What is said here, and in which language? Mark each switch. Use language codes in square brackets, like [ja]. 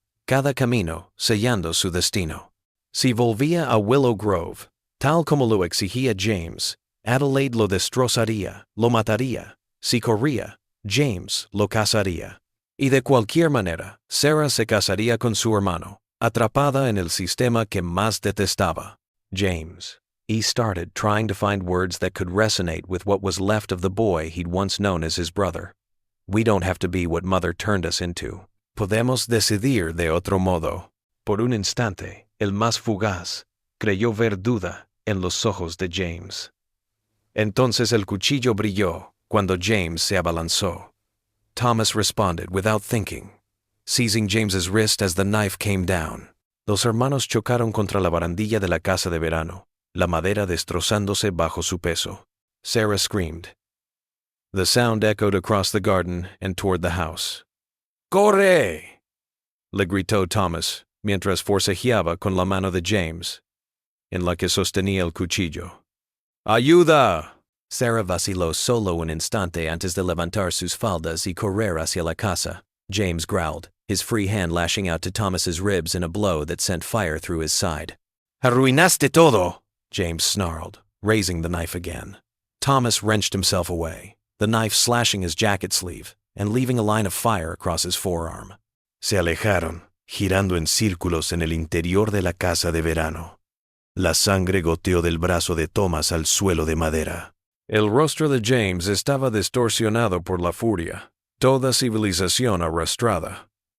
[es] Cada camino sellando su destino. Si volvía a Willow Grove, tal como lo exigía James, Adelaide lo destrozaría, lo mataría. Si corría, James lo casaría. Y de cualquier manera, Sarah se casaría con su hermano, atrapada en el sistema que más detestaba, James. [en] He started trying to find words that could resonate with what was left of the boy he'd once known as his brother. We don't have to be what Mother turned us into. [es] Podemos decidir de otro modo. Por un instante, el más fugaz, creyó ver duda en los ojos de James. Entonces el cuchillo brilló cuando James se abalanzó. [en] Thomas responded without thinking, seizing James's wrist as the knife came down. [es] Los hermanos chocaron contra la barandilla de la casa de verano, la madera destrozándose bajo su peso. [en] Sarah screamed. The sound echoed across the garden and toward the house. [es] ¡Corre!, le gritó Thomas, mientras forcejeaba con la mano de James, en la que sostenía el cuchillo. ¡Ayuda! Sarah vaciló solo un instante antes de levantar sus faldas y correr hacia la casa. [en] James growled, his free hand lashing out to Thomas's ribs in a blow that sent fire through his side. [es] ¡Arruinaste todo!, [en] James snarled, raising the knife again. Thomas wrenched himself away, the knife slashing his jacket sleeve and leaving a line of fire across his forearm. [es] Se alejaron, girando en círculos en el interior de la casa de verano. La sangre goteó del brazo de Thomas al suelo de madera. El rostro de James estaba distorsionado por la furia, toda civilización arrastrada.